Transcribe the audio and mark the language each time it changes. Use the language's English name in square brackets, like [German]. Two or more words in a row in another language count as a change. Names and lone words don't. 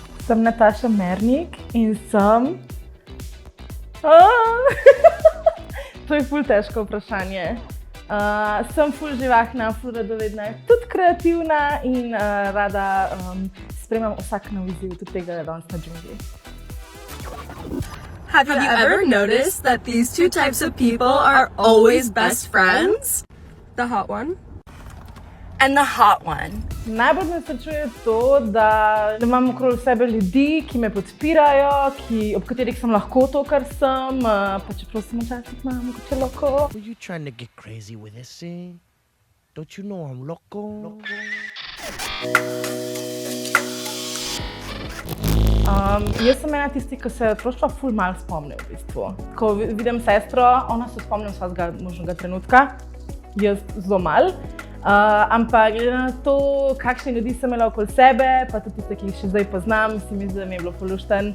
[Slovenian] Sem Nataša Mernik in sem... To je ful težko vprašanje. Sem ful živahna, ful radovedna, tudi kreativna in rada spremljam vsak nov izziv, tudi tega je danes na džungli. [English] Have you ever noticed that these two types of people are always best friends? The hot one and the hot one. [Slovenian] Najbolj me srečuje to, da imam okrog sebe ljudi, ki me podpirajo, ob katerih sem lahko to, kar sem, pa čeprav sem včasih mogoče loko. [English] Were you trying to get crazy with this, eh? Don't you know I'm loco? [Slovenian] Jaz sem ena tistih, ki se otroštva ful malo spomnim v bistvu. Ko vidim sestro, ona se spomnim vsakega možnega trenutka, jaz zelo malo. Ampak glede na to, kakšne ljudi sem imela okoli sebe, pa tudi tiste, ki jih še zdaj poznam, si mi zdi, da mi je bilo ful luštno.